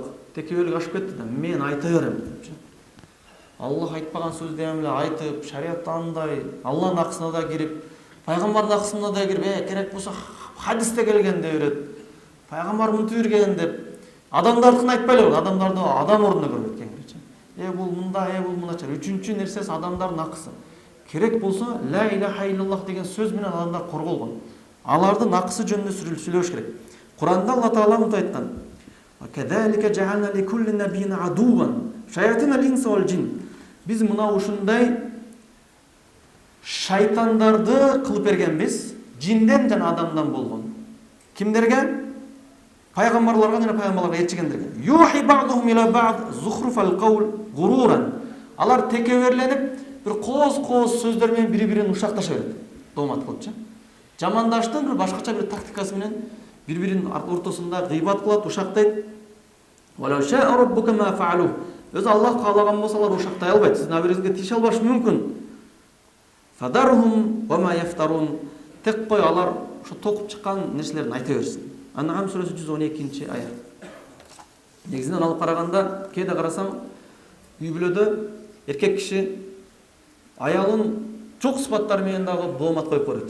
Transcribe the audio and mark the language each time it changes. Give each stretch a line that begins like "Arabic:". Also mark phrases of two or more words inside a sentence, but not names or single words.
Kyrgyz: Текебелик ашып кетти да, мен айта берем депчи. Аллах айтпаган сөздү эле айтып, шариятта андай, Аллахтын акысына да кирип, пайгамбардын акысына да кирип, керек болсо хадисте келген деп берет. Пайгамбар мынтип берген деп адамдардыкын айтпай эле, адамдарды адам ордуна көрбөйт кеңирчи. Бул мындай, бул мындайча. Үчүнчү нерсеси адамдардын акысы. Керек болсо
Arabic: لا إله إلا الله
Kyrgyz: деген сөз менен адамдар корголгон. Алардын акысы жөнүндө сүйлөш керек. Куранда Алла Таала мынтип айткан:
Arabic: "وكذلك جعلنا لكل نبي عدوا شياطين الإنس والجن."
Kyrgyz: Биз мына ушундай шайтандарды кылып бергенбиз, жинден жана адамдан болгон. Кимдерге? Пайгамбарларга жана пайгамбарларга элчигендерге.
Arabic: يوحي بعضهم إلى بعض زخرف القول غرورا.
Kyrgyz: Алар текеберленип, бир кооз сөздөр менен бири-бирин ушакташа берет. Доомат кылыпчы. Жамандаштын бир башкача бир тактикасы менен бири-биринин ортосунда гыйбат кылат, ушактайт.
Arabic: ولو شاء ربك ما فعلوه.
Kyrgyz: Өзү Аллах каалаган болсо алар ушактай албайт. Сиздин абириңизге тийише албашы мүмкүн.
Arabic: فذرهم وما يفترون.
Kyrgyz: Тек кой алар ошо токуп чыккан нерселерин айта берсин. Ан'ам сүрөсү 112 аят. Негизинен алып караганда, кээде карасаң, үй бүлөдө эркек киши аялын чок сыпаттар менен дагы доомат коюп көрөт.